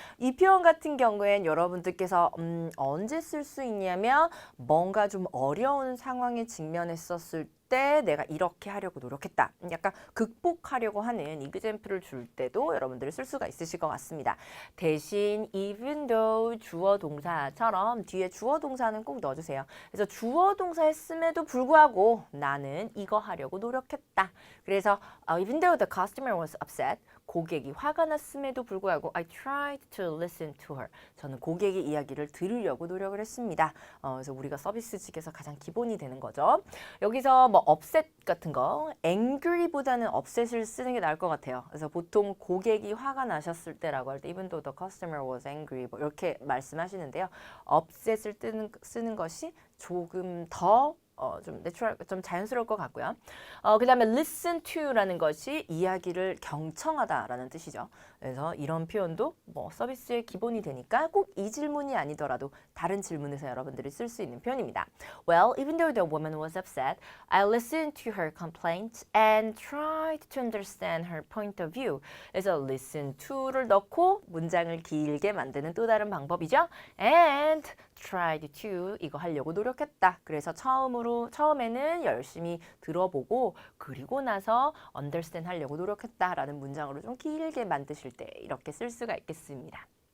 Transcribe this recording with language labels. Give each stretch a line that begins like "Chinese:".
Korean: 이 표현 같은 경우엔 여러분들께서 언제 쓸 수 있냐면 뭔가 좀 어려운 상황에 직면했었을 때 내가 이렇게 하려고 노력했다. 약간 극복하려고 하는 이그젬플을 줄 때도 여러분들이 쓸 수가 있으실 것 같습니다. 대신 even though 주어 동사처럼 뒤에 주어 동사는 꼭 넣어주세요. 그래서 주어 동사 했음에도 불구하고 나는 이거 하려고 노력했다.
English: 그래서 even though the customer was upset,
Korean: 고객이 화가 났음에도 불구하고
English: I tried to listen to her.
Korean: 저는 고객의 이야기를 들으려고 노력을 했습니다. 그래서 우리가 서비스 측에서 가장 기본이 되는 거죠. 여기서 upset 같은 거 angry보다는 upset을 쓰는 게 나을 것 같아요. 그래서 보통 고객이 화가 나셨을 때라고 할 때
English: even though the customer was angry
Korean: 이렇게 말씀하시는데요. upset을 쓰는 것이 조금 더 좀 내추럴, 좀 자연스러울 것 같고요. 그 다음에 listen to라는 것이 이야기를 경청하다라는 뜻이죠. 그래서 이런 표현도 서비스의 기본이 되니까 꼭 이 질문이 아니더라도 다른 질문에서 여러분들이 쓸 수 있는 표현입니다.
English: Well, even though the woman was upset, I listened to her complaints and tried to understand her point of view.
Korean: 그래서 listen to를 넣고 문장을 길게 만드는 또 다른 방법이죠.
English: And tried to
Korean: 이거 하려고 노력했다. 그래서 처음에는 열심히 들어보고 그리고 나서 understand 하려고 노력했다라는 문장으로 좀 길게 만드실 때 이렇게 쓸 수가 있겠습니다.